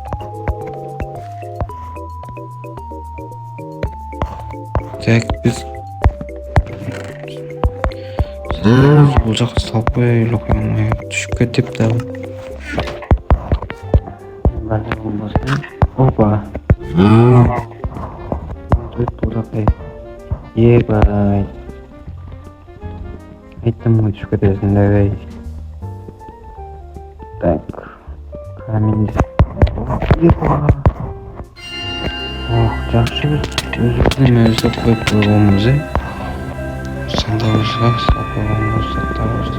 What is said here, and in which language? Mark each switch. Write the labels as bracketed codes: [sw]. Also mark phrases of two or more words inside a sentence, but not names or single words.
[ky] Так, биз бул жака салып коелу, ё-моё. Түшүп кетип дагы. Опа. Бул жака. Ебай. Айттым ғой түшүп кетесиң деп. Так. Каминди. Жакшы биз өзүбүздүн өзү коюп койгонбуз, сандыгыбызга салып койгонбуз заттарыбызды.